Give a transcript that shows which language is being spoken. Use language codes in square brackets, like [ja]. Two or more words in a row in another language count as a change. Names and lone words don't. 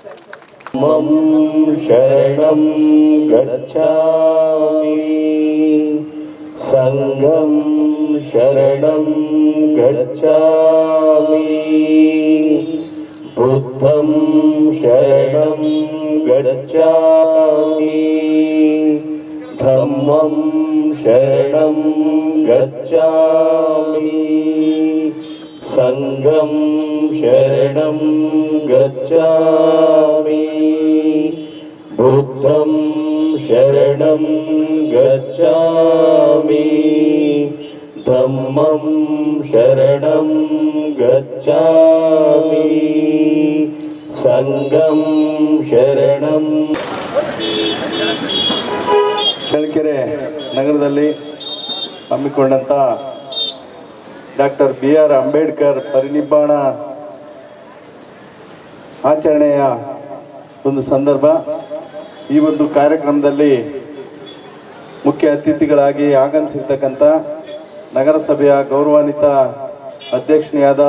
[pi] ಶರಣಂ ಗಚ್ಛಾಮಿ ಸಂಘಂ ಶರಣಂ ಗಚ್ಛಾಮಿ ಬುದ್ಧಂ ಶರಣಂ ಗಚ್ಛಾಮಿ ಧಮ್ಮಂ धम्मं शरणं गच्छामि संघं शरणं गच्छामि बुद्धं शरणं गच्छामि धम्मं शरणं गच्छामि संघं शरणं [kn] ಚಳ್ಳಕೆರೆ ನಗರದಲ್ಲಿ ಹಮ್ಮಿಕೊಂಡಂಥ ಡಾಕ್ಟರ್ BR ಅಂಬೇಡ್ಕರ್ ಪರಿನಿಬ್ಬಾಣ ಆಚರಣೆಯ ಒಂದು ಸಂದರ್ಭ. ಈ ಒಂದು ಕಾರ್ಯಕ್ರಮದಲ್ಲಿ ಮುಖ್ಯ ಅತಿಥಿಗಳಾಗಿ ಆಗಮಿಸಿರ್ತಕ್ಕಂಥ ನಗರಸಭೆಯ ಗೌರವಾನ್ವಿತ ಅಧ್ಯಕ್ಷನಿಯಾದ